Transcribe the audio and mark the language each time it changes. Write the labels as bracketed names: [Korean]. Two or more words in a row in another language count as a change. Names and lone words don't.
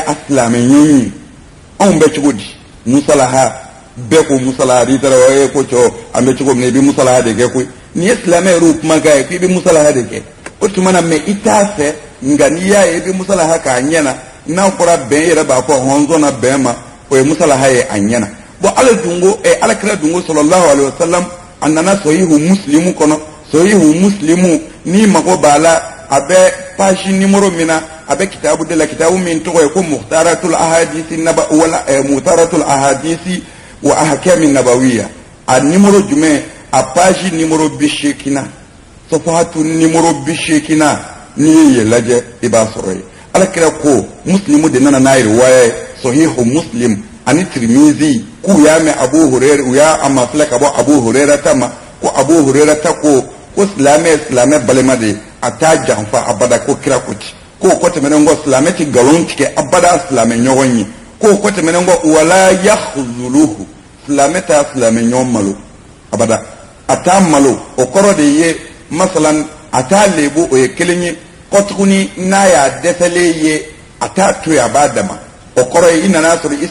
[Bambara] a silamɛ ɲɔ ye anw bɛ cogo di musalaha bɛɛ ko musalaha n'i taara o ye ko cɔ an bɛ cogo min na i bɛ musalaha de kɛ koyi n'i ye silamɛ yɛrɛ o kumakan ye k'i bɛ musalaha de kɛ o tuma na mɛ i t'a fɛ nka n'i y'a ye i bɛ musalaha k'a ɲɛ na n'a fɔra bɛn i yɛrɛ b'a fɔ hɔnzɔn na bɛn ma o ye musalaha ye a ɲɛ na bon ala kira dungo [Arabic] صلى الله عليه وسلم [Bambara] a nana sahihu muslimu kɔnɔ sahihu muslimu n'i mago b'a la a bɛ [French] page numéro [Bambara] min na a bɛ kitabu de la kitabu min tɔgɔ ye ko muhtaratul ahadisi wa ahkami nabawiya a numéro jumɛn a [French] page numéro [Bambara] 80 safahatu numéro 80 n'i ye yen lajɛ i b'a sɔrɔ yen ala kira ko muslimu de nana n'a ye riwaya ye sahihu muslim ani tirmizi k'u y'a mɛn abu hurera u y'a a mafilɛ ka bɔ abu hurera ta ma ko abu hurera ta ko silamɛ balima de a t'a janfa abada ko kira ko ti k'o kɔ tɛmɛnen kɔ silamɛ ti nkalon tigɛ abada silamɛ ɲɔgɔn ye k'o kɔ tɛmɛnen kɔ [Arabic] ولا يخذله [Bambara] silamɛ t'a silamɛ ɲɔgɔn malo abada a t'a malo o kɔrɔ de ye masalan a t'a lebu o ye kelen ye kɔ tuguni n'a y'a dɛsɛlen ye a t'a to yen a b'a dama o kɔrɔ ye i nana sɔrɔ i